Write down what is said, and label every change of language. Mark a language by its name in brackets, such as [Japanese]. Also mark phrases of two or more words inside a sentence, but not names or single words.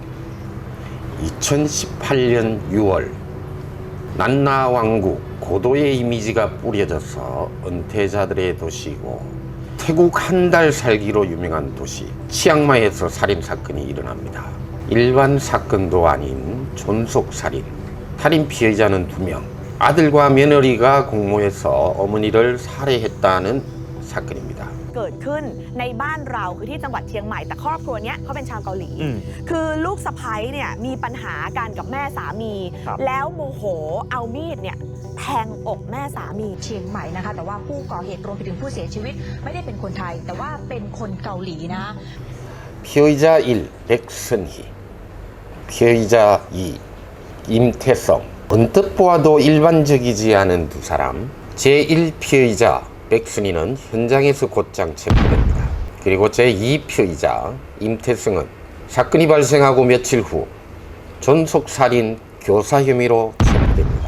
[Korean] 2018년 6월 난나왕국 고도의 이미지가 뿌려져서 은퇴자들의 도시이고 태국 한 달 살기로 유명한 도시 치앙마이에서 살인사건이 일어납니다. 일반 사건도 아닌 존속살인, 살인 피해자는 2명, 아들과 며느리가 공모해서 어머니를 살해했다는 사건입니다. [Thai] เกิดขึ้นในบ้านเราคือที่จังหวัดเชียงใหม่แต่ครอบครัวนี้เขาเป็นชาวเกาหลีคือลูกสะใภ้เนี่ยมีปัญหากันกับแม่สามีแล้วโมโหเอามีดเนี่ยแทงอกแม่สามีเชียงใหม่นะคะแต่ว่าผู้ก่อเหตุรวมไปถึงผู้เสียชีวิตไม่ได้เป็นคนไทยแต่ว่าเป็นคนเกาหลีนะ [Korean] 피의자 1 백선희, 피의자 2 임태성. 언뜻 보아도 일반적이지 않은 두 사람. 제1 피의자 백순이는 현장에서 곧장 체포됩니다. 그리고 제2 피의자 임태성은 사건이 발생하고 며칠 후 존속살인 교사 혐의로 체포됩니다.